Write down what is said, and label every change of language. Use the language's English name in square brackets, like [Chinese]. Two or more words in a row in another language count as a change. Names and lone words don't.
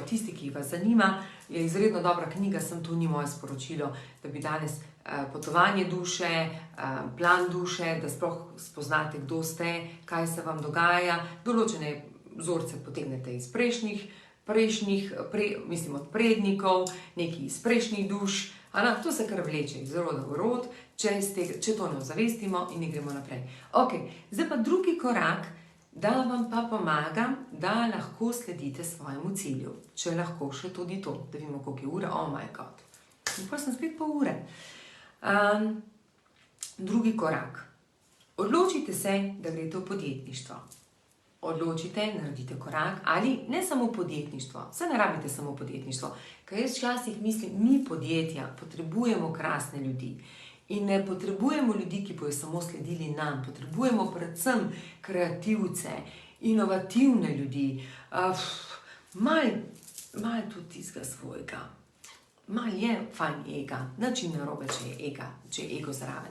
[Slovenian] Tisti, ki vas zanima, je izredno dobra knjiga, to ni moje sporočilo, da bi danes potovanje duše, plan duše, da sploh spoznate, kdo ste, kaj se vam dogaja, določene vzorce potegnete iz mislim od prednikov, nekaj iz prejšnjih duš, to se kar vleče iz roda v rod, če to ne ozavestimo in ne gremo naprej. Ok, zdaj pa drugi korak, da vam pa pomagam, da lahko sledite svojemu cilju. Če lahko še tudi to, da vidimo, koliko je ura, [English] oh my god. [Slovenian] In pa sem spet pol ure. Drugi korak. Odločite se, da greste v podjetništvo. Odločite, naredite korak, ali ne samo podjetništvo, saj ne rabite samo podjetništvo, ker jaz včasih mislim, mi podjetja potrebujemo krasne ljudi in ne potrebujemo ljudi, ki bojo samo sledili nam, potrebujemo predvsem kreativce, inovativne ljudi, malo tudi tistega svojega, malo je fajn ega, način narobe, če je ego zraven.